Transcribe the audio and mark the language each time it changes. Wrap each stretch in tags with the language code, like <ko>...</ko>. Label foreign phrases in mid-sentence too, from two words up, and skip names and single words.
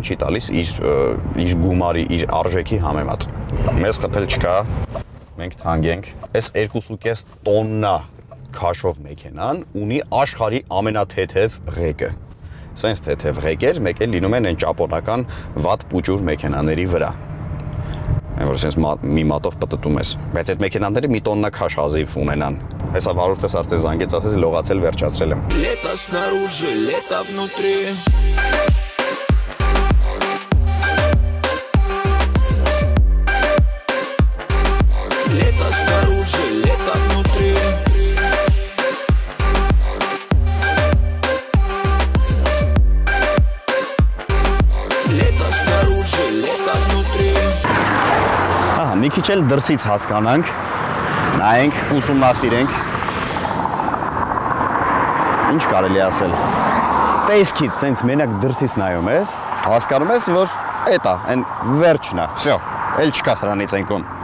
<hy>չի տալիս իր գումարի, իր արժեքի համեմատ։ Մեզ խփել չկա, մենք թանկ ենք։ Այս 2.5 տոննա քաշող մեքենան ունի աշխարհի ամենաթեթև ղեկը։ Սենց թեթև ղեկեր, մեկ էլ լինում են այն ճապոնական վատ պուճուր մեքենաների վրա։ Որ սենց մի մատով պտտում ես, բայց այդ մեքենաները մի տոննա քաշ հազիվ ունենան։ Հեսա վարորդս արդեն զանգեց, ասես լողացել վերջացրել եմ։</hy> <ru>Лето снаружи, лето внутри. Лето снаружи, лето внутри. Лето снаружи, лето внутри.</ru> <hy>Մի քիչ էլ դրսից հասկանանք, նայենք, ուսումնասիրենք։ Ինչ կարելի ասել։ Տեսքից սենց մենակ դրսից նայում ես, հասկանում ես, որ էտա, այն վերջն է։ Всё, էլ չկա սրանից այնքան։</hy>